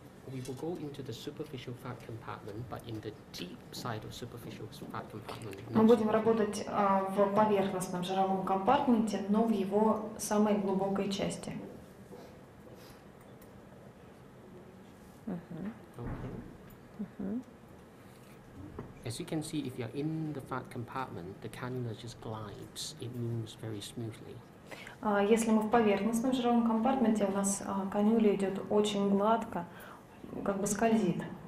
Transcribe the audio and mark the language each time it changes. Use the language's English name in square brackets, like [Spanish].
[English] We will go into the superficial fat compartment, but in the deep side of superficial fat compartment. [Russian] Мы будем работать в поверхностном жировом компартменте, но в его самой глубокой части. [English] Okay. As you can see, if you're in the fat compartment, the cannula just glides. It moves very smoothly. [Russian] Если мы в поверхностном жировом компартменте, у нас канюля идет очень гладко, как бы скользит.